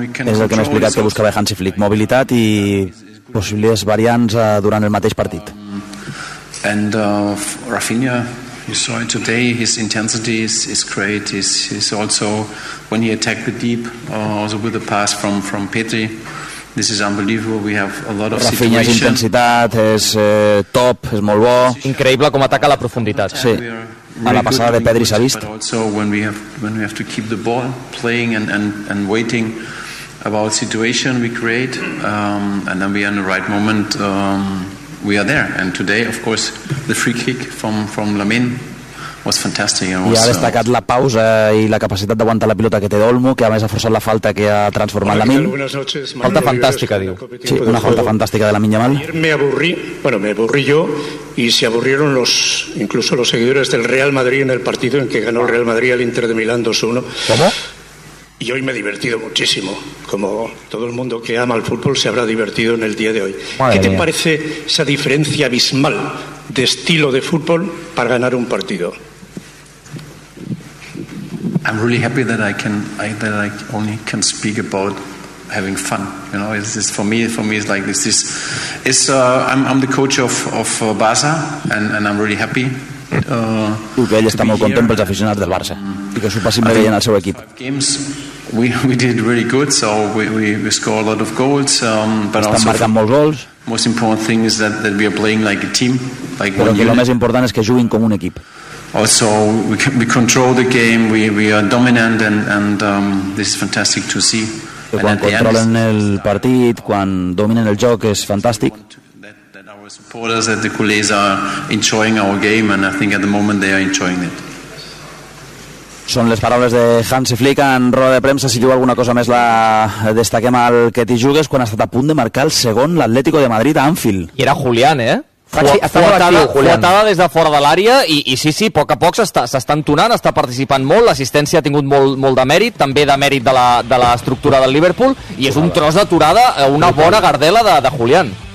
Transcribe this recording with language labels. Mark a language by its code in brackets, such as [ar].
[ca] És el que m'ha explicat que buscava Hansi Flick, mobilitat i possibles variants durant el mateix partit. [en] And Rafinha, you saw it today. His intensity is great. He's also when he attacked the deep, also with a pass from Petri. This is unbelievable. We have a lot of situations. [ca] Rafinha és intensitat, és top, és molt bo. Increïble com ataca a la profunditat. Sí. A la passada de Pedri s'ha vist. [en] So when we have to keep the ball playing and waiting about situation we create and then we are in the right moment we are there. And today of course the free kick from Lamine was fantastic. [ca] I ha destacat la pausa i la capacitat d'aguantar la pilota que té Olmo, que a més ha forçat la falta que ha transformat la Lamine. Falta fantàstica, diu. Sí, una falta fantàstica de Lamine Yamal. [es] Me aburrí yo y se aburrieron incluso los seguidores del Real Madrid en el partido en que ganó el Real Madrid al Inter de Milán 2-1. ¿Cómo? Y hoy me he divertido muchísimo, como todo el mundo que ama el fútbol se habrá divertido en el día de hoy. Madre ¿Qué te mía. Parece esa diferencia abismal de estilo de fútbol para ganar un partido? [en] I'm really happy that I only can speak about having fun. You know, it's for me it's like this. I'm the coach of Barça and I'm really happy [ca] que ell està molt content pels aficionats del Barça i que s'ho passin bé veient el seu equip. [en] We did really good, so we scored a lot of goals, but [ca] estan marcant molts gols. [en] Most important thing is that we are playing like a team, like one unit. [ca] El més important és que juguin com un equip. [en] Also, we control the game, we are dominant, and this is fantastic to see. [ca] I quan controlen el partit, quan dominen el joc, és fantàstic. [en] That our supporters, that the culés are enjoying our game, and I think at the moment they are enjoying it. [ca] Són les paraules de Hansi Flick en roda de premsa. Si diu alguna cosa més, la destaquem al que t'hi jugues, quan ha estat a punt de marcar el segon l'Atlético de Madrid a Anfield. I era Julián, eh? Fuatada des de fora de l'àrea i sí, a poc a poc s'està entonant, està participant molt, l'assistència ha tingut molt de mèrit, també de mèrit de la estructura del Liverpool, i és un tros d'aturada, una bona gardela de Julián.